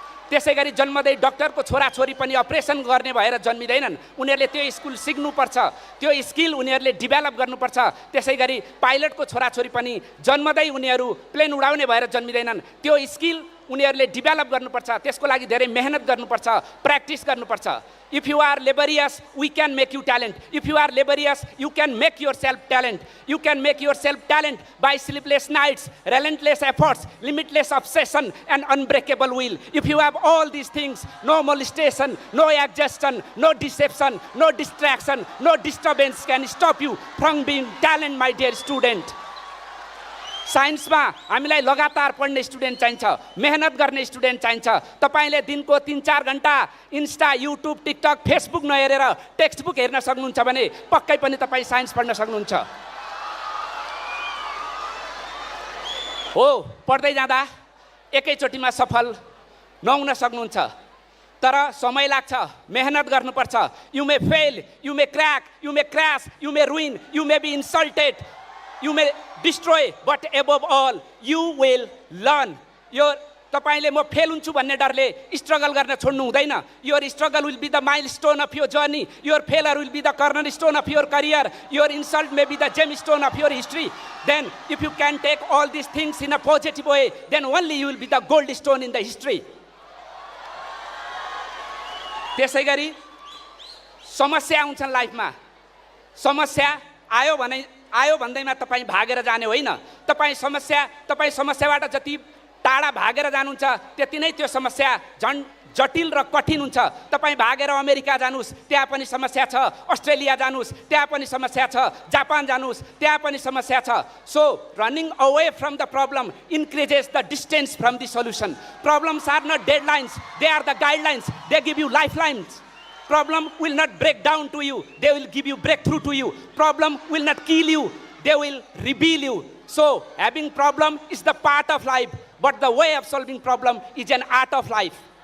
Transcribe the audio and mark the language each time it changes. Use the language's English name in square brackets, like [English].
[Nepali] त्यसै गरी जन्मदै डक्टरको छोराछोरी पनि अपरेसन गर्ने भएर जन्मिँदैनन्, उनीहरूले त्यो स्किल सिक्नुपर्छ, त्यो स्किल उनीहरूले डेभलप गर्नुपर्छ। त्यसै गरी पाइलटको छोराछोरी पनि जन्मदै उनीहरू प्लेन उडाउने भएर जन्मिँदैनन्, त्यो स्किल उनीहरूले डेभलप गर्नुपर्छ, त्यसको लागि धेरै मेहनत गर्नुपर्छ, प्र्याक्टिस गर्नुपर्छ। [English] If you are laborious, we can make you talent. If you are laborious, you can make yourself talent. You can make yourself talent by sleepless nights, relentless efforts, limitless obsession, and unbreakable will. If you have all these things, no molestation, no exhaustion, no deception, no distraction, no disturbance can stop you from being talent, my dear student. [Nepali] साइन्समा हामीलाई लगातार पढ्ने student चाहिन्छ, मेहनत गर्ने student चाहिन्छ। तपाईँले दिनको 3-4 घण्टा इन्स्टा, युट्युब, टिकटक, फेसबुक नहेरेर टेक्स्ट बुक हेर्न सक्नुहुन्छ भने पक्कै पनि तपाईँ साइन्स पढ्न सक्नुहुन्छ। हो, पढ्दै जाँदा एकैचोटिमा सफल नहुन सक्नुहुन्छ, तर समय लाग्छ, मेहनत गर्नुपर्छ। [English] You may fail, you may crack, you may crash, you may ruin, you may be insulted, you may destroy, but above all you will learn. [Nepali] Your तपाईले म फेल हुन्छु भन्ने डरले स्ट्रगल गर्न छोड्नु हुँदैन। [English] Your struggle will be the milestone of your journey, your failure will be the cornerstone of your career, your insult may be the gemstone of your history. Then if you can take all these things in a positive way, then only you will be the gold stone in the history. [Nepali] त्यसै गरी समस्या आउँछन् लाइफमा, समस्या आयो भन्दैमा तपाईँ भागेर जाने होइन। तपाईँ समस्याबाट जति टाढा भागेर जानुहुन्छ त्यति नै त्यो समस्या झन् जटिल र कठिन हुन्छ। तपाईँ भागेर अमेरिका जानुस् त्यहाँ पनि समस्या छ, अस्ट्रेलिया जानुस् त्यहाँ पनि समस्या छ, जापान जानुस् त्यहाँ पनि समस्या छ। [English] So running away from the problem increases the distance from the solution. Problems are not deadlines, they are the guidelines, they give you lifelines. Problem will not break down to you, they will give you breakthrough to you. Problem will not kill you, they will reveal you. So having problem is the part of life, but the way of solving problem is an art of life.